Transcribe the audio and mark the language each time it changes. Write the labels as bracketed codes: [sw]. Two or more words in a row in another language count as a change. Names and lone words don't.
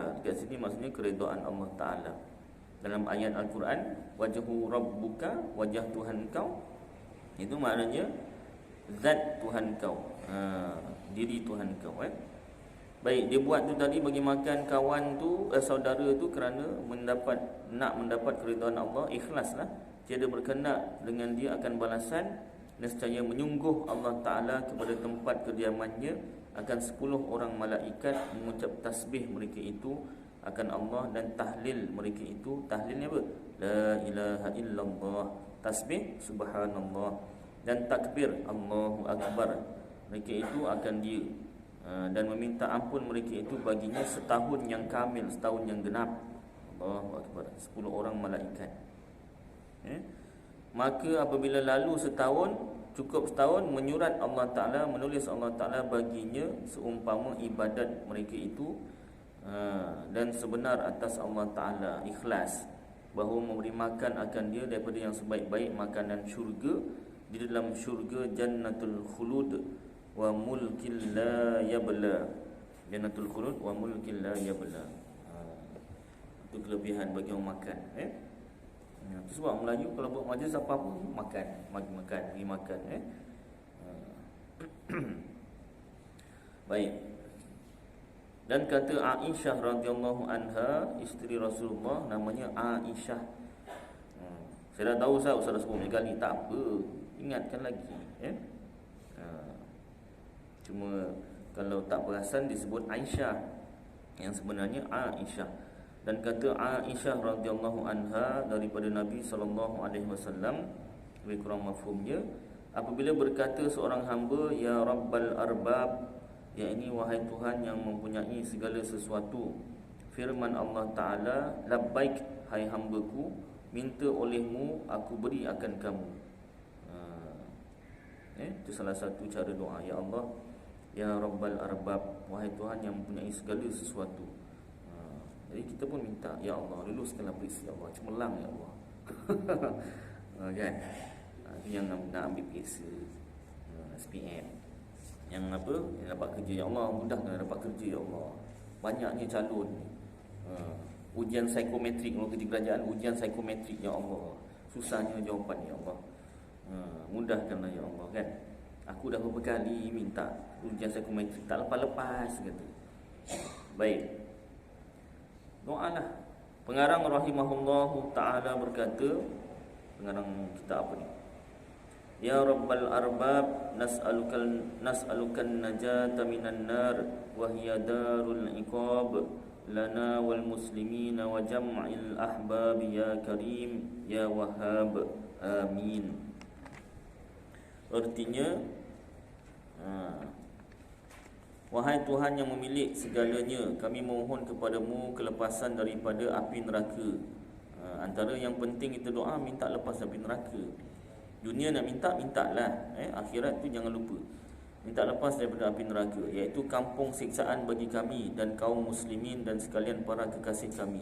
[ms] Dekat sini maksudnya keredaan Allah Ta'ala. Dalam ayat Al-Quran, [ar] وجه ربك, [ms] wajah Tuhan kau, itu maknanya zat Tuhan kau, diri Tuhan kau. Baik, dia buat tu tadi bagi makan kawan tu, saudara tu kerana nak mendapat keridhaan Allah, ikhlaslah. Tiada berkendak dengan dia akan balasan. Nescaya menyungguh Allah Ta'ala kepada tempat kediamannya akan 10 orang malaikat mengucap tasbih mereka itu akan Allah, dan tahlil mereka itu. Tahlilnya apa? [ar] لا إله إلا الله. [ms] Tasbih subhanallah. Dan takbir [ar] الله أكبر. [ms] Mereka itu akan dia dan meminta ampun mereka itu baginya setahun yang kamil, setahun yang genap. [ar] الله أكبر. [ms] 10 orang malaikat. Maka apabila lalu setahun, cukup setahun, menyurat Allah Ta'ala, menulis Allah Ta'ala baginya seumpama ibadat mereka itu, dan sebenar atas Allah Ta'ala, ikhlas, bahawa memberi makan akan dia daripada yang sebaik-baik makanan syurga, di dalam syurga [ar] جنة الخلود وملك لا يبلى. جنة الخلود وملك لا يبلى. [ms] Itu kelebihan bagi orang makan. Itu sebab Melayu kalau buat majlis apa pun makan, bagi makan. Baik. Dan kata Aisyah [ar] رضي الله عنها, [ms] isteri Rasulullah, namanya Aisyah. Saya dah tahu Ustaz dah sebut kali, tak apa, ingatkan lagi. Cuma kalau tak perasan disebut Aisyah, yang sebenarnya Aisyah. Dan kata Aisyah [ar] رضي الله عنها [ms] daripada Nabi [ar] صلى الله عليه وسلم, [ms] lebih kurang mafhumnya, apabila berkata seorang hamba, [ar] يا رب الأرباب, [ms] yakni wahai Tuhan yang mempunyai segala sesuatu, firman Allah Ta'ala, labbaik hai hambaku, minta olehmu aku beri akan kamu. Itu salah satu cara doa, [ar] يا الله, يا رب الأرباب, [ms] wahai Tuhan yang mempunyai segala sesuatu. Jadi kita pun minta, [ar] يا الله, [ms] luluskanlah perisi, [ar] يا الله, [ms] cemerlang [ar] يا الله. [ms] Kan? Itu yang nak ambil perisa, SPM, yang apa, yang dapat kerja, [ar] يا الله, [ms] mudahkan dapat kerja, [ar] يا الله. [ms] Banyaknya calon. Ujian psikometrik, kalau kerja kerajaan, ujian psikometrik, [ar] يا الله, [ms] susahnya jawapan, [ar] يا الله. [ms] Mudahkanlah [ar] يا الله, [ms] kan? Aku dah beberapa kali minta ujian psikometrik, tak lepas-lepas kata. Baik, doalah. Pengarang [ar] رحمه الله تعالى [ms] berkata, pengarang kitab apa ni? [ar] يا رب الأرباب، نسألك النجاة من النار، وهي دار العقاب لنا وللمسلمين وجميع الأحباب، يا كريم يا وهاب, amin. [ms] Artinya, wahai Tuhan yang memiliki segalanya, kami mohon kepadamu kelepasan daripada api neraka. Antara yang penting kita doa, minta lepas api neraka. Dunia nak minta, mintalah. Akhirat tu jangan lupa, minta lepas daripada api neraka, iaitu kampung siksaan bagi kami dan kaum muslimin dan sekalian para kekasih kami.